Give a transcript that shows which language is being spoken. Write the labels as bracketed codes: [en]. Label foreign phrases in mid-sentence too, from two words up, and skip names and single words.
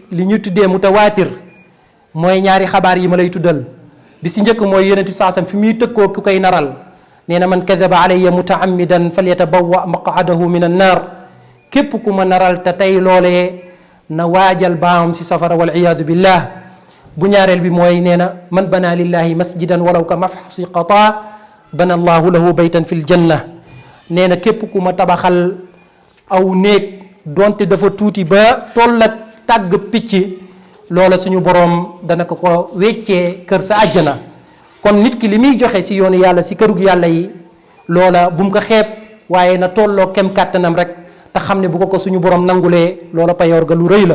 [wo] li ñu tuddee mutawaatir mooy ñaari xabaar yi ma lay tuddal bi si njëkk mooy yonent bi saasam fi muy tëkkoo ku koy naral nee na [ar] من كذب علي متعمدا فليتبوأ مقعده من النار [wo] képp ku ma naral te tey loolee na waajal baamam si safara [ar] والعياذ بالله [wo] bu ñaareel bi mooy nee na [ar] من بنى لله مسجدا ولو ك مفحص قطاة بنى الله له بيتا في الجنة. [wo] nee na képp ku ma tabaxal aw néeg donte dafa tuuti ba toll ak tàgg picc loola suñu boroom dana ko weccee kër sa àjjana. kon nit ki li muy joxe si yoonu yàlla si kërug yàlla yi loola bu mu ko xeeb waaye na tolloo kem kàttanam rek te xam ne bu ko suñu boroom nangulee loola payoor ga lu rëy la.